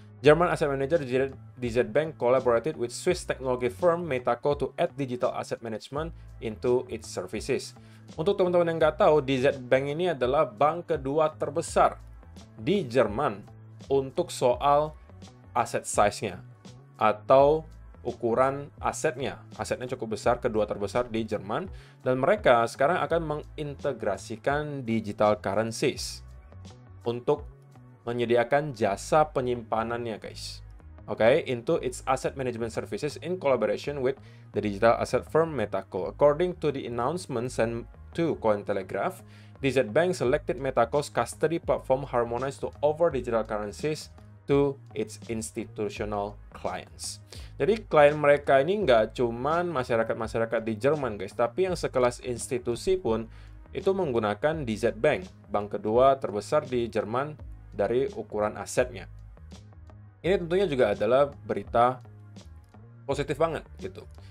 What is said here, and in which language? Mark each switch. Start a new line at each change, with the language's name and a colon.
English: German asset manager DZ Bank collaborated with Swiss technology firm Metaco to add digital asset management into its services.
Indonesian: Untuk teman-teman yang nggak tahu, DZ Bank ini adalah bank kedua terbesar di Jerman untuk soal aset size-nya atau ukuran asetnya. Asetnya cukup besar, kedua terbesar di Jerman, dan mereka sekarang akan mengintegrasikan digital currencies untuk menyediakan jasa penyimpanannya, guys.
English: Okay, into its asset management services in collaboration with the digital asset firm Metaco. According to the announcement sent to Cointelegraph, DZ Bank selected Metaco's custody platform harmonized to offer digital currencies to its institutional clients.
Indonesian: Jadi klien mereka ini nggak cuman masyarakat-masyarakat di Jerman, guys, tapi yang sekelas institusi pun itu menggunakan DZ Bank, bank kedua terbesar di Jerman dari ukuran asetnya. Ini tentunya juga adalah berita positif banget gitu.